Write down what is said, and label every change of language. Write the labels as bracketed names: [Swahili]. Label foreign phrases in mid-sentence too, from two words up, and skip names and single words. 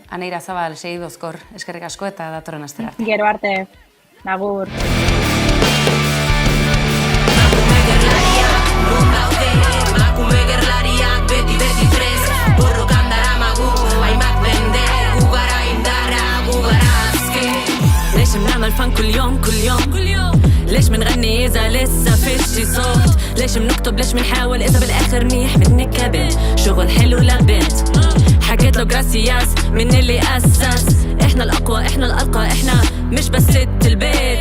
[Basque] Aneira Zabal, segi dozkor, eskerrik asko eta datorren astera arte. Gero arte, agur. Emakume gerlariak beti prest borrokan daramagu hainbat mende gu gara indarra gu gara azke [Arabic] ليش بنعمل فن كل يوم ليش بنغني إذا لسه فيش صوت ليش بنكتب ليش بنحاول إذا بالآخر منيح بنكبت شغل حلو لبنت حكيت له جراسياس من اللي أسس إحنا الأقوى إحنا الأرقى إحنا مش بس ست البيت